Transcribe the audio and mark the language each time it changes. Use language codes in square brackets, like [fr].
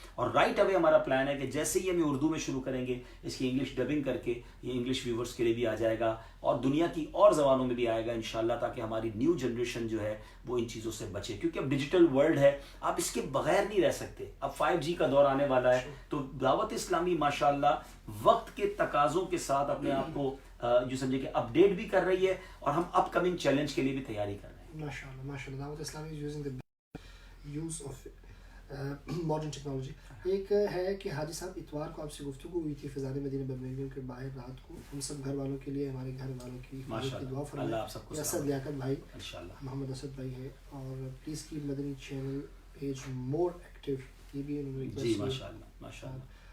[ur] اور right away ہمارا plan ہے کہ جیسے ہی ہم اردو میں شروع کریں گے، اس کی انگلش ڈبنگ کر کے یہ انگلش ویورز کے لیے بھی آ جائے گا، اور دنیا کی اور زبانوں میں بھی آئے گا انشاءاللہ، تاکہ ہماری نیو جنریشن جو ہے وہ ان چیزوں سے بچے. کیونکہ اب ڈیجیٹل ورلڈ ہے، آپ اس کے بغیر نہیں رہ سکتے. اب 5G کا دور آنے والا ہے. تو دعوت اسلامی ماشاءاللہ وقت کے تقاضوں کے ساتھ اپنے آپ کو جو سمجھے کہ اپ ڈیٹ بھی کر رہی ہے، اور ہم اپ کمنگ چیلنج کے لیے بھی تیاری کر رہے ہیں. [en] ماشاءاللہ Dawat Islami is using the use of modern technology. [ur] ایک ہے کہ حاجی صاحب اتوار کو آپ سے گفتگو ہوئی تھی فضائل مدینہ برمنگھم کے باہر رات کو. ہم سب گھر والوں کے لیے، ہمارے گھر والوں کی دعا فرمائیں. اسد لیاقت بھائی، محمد اسد بھائی ہے، اور [en] please keep Madani channel page more active, [ur] یہ بھی انہوں نے ریکویسٹ کی. ماشاءاللہ.